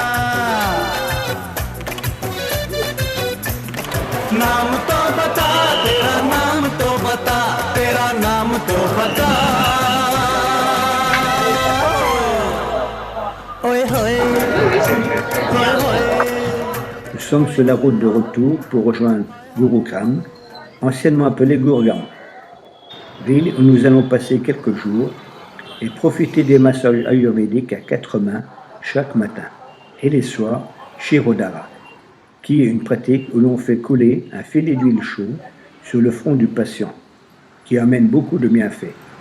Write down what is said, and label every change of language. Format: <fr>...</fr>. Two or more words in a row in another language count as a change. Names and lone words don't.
<hi>नाम तो बता, तेरा नाम तो बता, तेरा नाम तो बता। ओए होए, ओए होए।</hi> <fr>Nous sommes sur la route de retour pour rejoindre Gurugram, anciennement appelé Gurgaon, ville où nous allons passer quelques jours et profiter des massages ayurvédiques à 4 mains chaque matin et les soirs chez Rodara, qui est une pratique où l'on fait couler un filet d'huile chaude sur le front du patient, qui amène beaucoup de bienfaits.</fr>